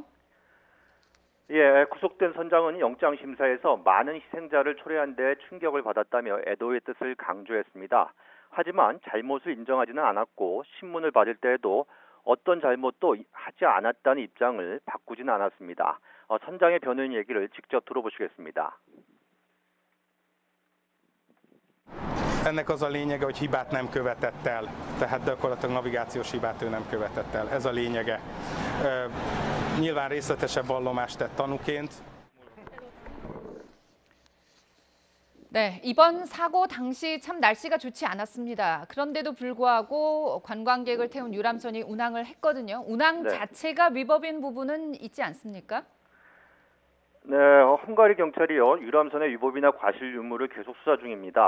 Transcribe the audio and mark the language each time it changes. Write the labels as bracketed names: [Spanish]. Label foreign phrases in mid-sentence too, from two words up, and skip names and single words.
[Korean] 예, 구속된 선장은 영장 심사에서 많은 희생자를 초래한 데 충격을 받았다며 애도의 뜻을 강조했습니다. 하지만 잘못을 인정하지는 않았고 신문을 받을 때에도 어떤 잘못도 하지 않았다는 입장을 바꾸지는 않았습니다. 선장의 변호인 얘기를 직접 들어보시겠습니다. [Hungarian] Ennek az a lényege, hogy hibát nem követett el, tehát gyakorlatilag navigációs hibát ő nem követett el. Ez a lényege. Nyilván részletesebb vallomást tett tanúként. [Korean] 네, 이번 사고 당시 참 날씨가 좋지 않았습니다. 그런데도 불구하고 관광객을 태운 유람선이 운항을 했거든요. 운항 자체가 위법인 부분은 있지 않습니까? 네, 헝가리 경찰이요, 유람선의 위법이나 과실 유무를 계속 수사 중입니다.